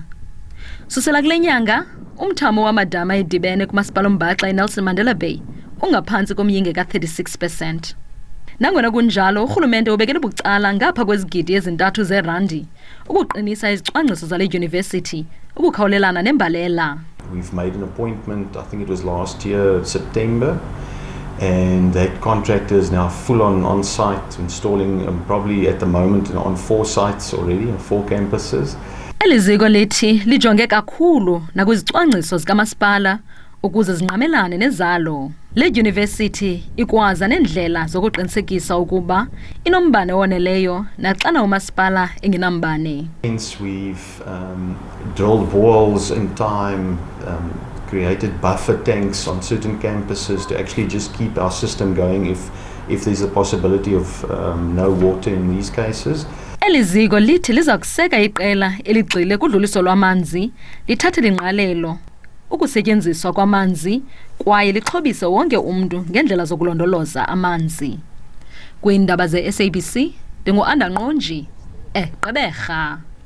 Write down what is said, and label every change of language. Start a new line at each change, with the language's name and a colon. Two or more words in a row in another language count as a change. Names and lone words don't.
Xhosa: Susela kule nyanga umthamo wamadama edibene kumasipala ombaxa eNelson Mandela Bay ungaphantsi komyinge ka-36%. Nangona kunjalo urhulumente ubekele bucala ngapha kwezigidi ezintathu zerandi ukuqinisa izicwangciso zale University ukukhawulelana nembalela.
English: We've made an appointment, I think it was last year, September, and that contractor is now full on site, installing probably at the moment on 4 sites already, on 4 campuses.
Xhosa: Eliziko lithi lijonge kakhulu nakwizicwangciso zikamasipala ukuze zinqamelane nezalo. Le University ikwaza nendlela zokuqinisekisa ukuba inombane owoneleyo naxana umasipala engenambane.
English: Hence we've drilled boreholes in time, created buffer tanks on certain campuses to actually just keep our system going if there's a possibility of no water in these cases.
Xhosa: Eliziko lithi liza kuseka iqela eligxile kudluliso lwamanzi lithathe ingqalelo ukusetyenziswa kwamanzi kwaye lixhobise wonke umuntu ngendlela zokulondoloza amanzi. Kwiindaba ze-SABC ndingu-Anda Nqonji Gqeberha.